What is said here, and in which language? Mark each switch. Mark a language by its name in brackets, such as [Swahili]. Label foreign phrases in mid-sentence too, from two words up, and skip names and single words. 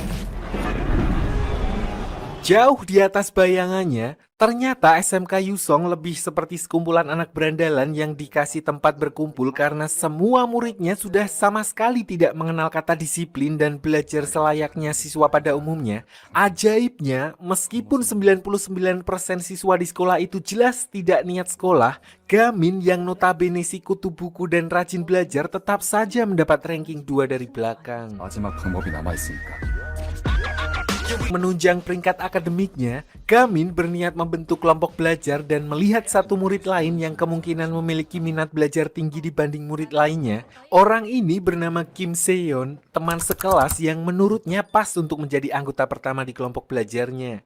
[Indonesian] Jauh di atas bayangannya, ternyata SMK Yusong lebih seperti sekumpulan anak berandalan yang dikasih tempat berkumpul karena semua muridnya sudah sama sekali tidak mengenal kata disiplin dan belajar selayaknya siswa pada umumnya. Ajaibnya, meskipun 99% siswa di sekolah itu jelas tidak niat sekolah, Gamin yang notabene si kutu buku dan rajin belajar tetap saja mendapat ranking 2 dari belakang. [Korean] 마지막 방법이 남아있으니까. [Indonesian] Menunjang peringkat akademiknya, Gamin berniat membentuk kelompok belajar dan melihat satu murid lain yang kemungkinan memiliki minat belajar tinggi dibanding murid lainnya. Orang ini bernama Kim Seon, teman sekelas yang menurutnya pas untuk menjadi anggota pertama di kelompok belajarnya.